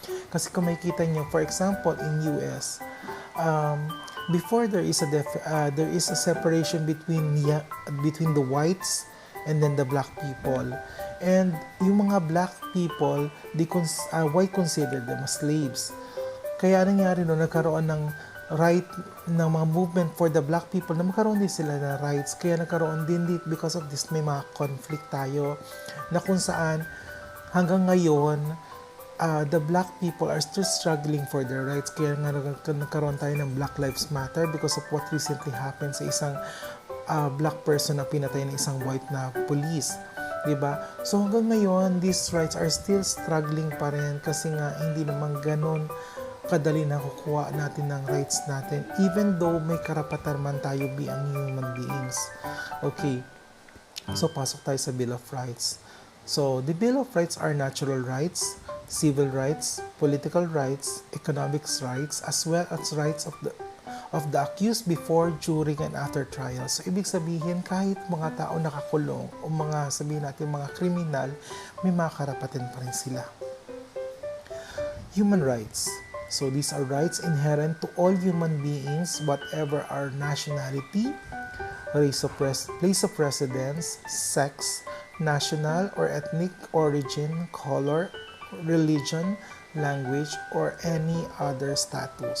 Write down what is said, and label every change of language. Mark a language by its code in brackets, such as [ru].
[tl] Kasi kung makikita nyo, [en] for example, in US, before there is a separation between the whites and then the black people. And [tl] yung mga [en] black people, white considered them as slaves. [tl] Kaya nangyari nagkaroon ng right ng mga movement [en] for the black people [tl] na magkaroon din sila ng rights. Kaya nagkaroon din [en] because of this [tl] may mga conflict tayo na kung saan hanggang ngayon [en] the black people are still struggling for their rights. [tl] Kaya nga nagkaroon tayo ng Black Lives Matter [en] because of what recently happened [tl] sa isang black person na pinatay ng isang white na police. Diba? So hanggang ngayon, [en] these rights are still struggling [tl] pa rin kasi nga hindi naman ganon kadali na kukuha natin ng rights natin [en] even though [tl] may karapatan man tayo biang human beings. Okay. So pasok tayo sa Bill of Rights. [en] So the Bill of Rights are natural rights, civil rights, political rights, economic rights, as well as rights of the accused before, during, and after trial. [tl] So, ibig sabihin, kahit mga tao nakakulong o sabihin natin mga kriminal, may mga karapatan pa rin sila. [en] Human rights. So, these are rights inherent to all human beings, whatever our nationality, place of residence, sex, national or ethnic origin, color, religion, language, or any other status.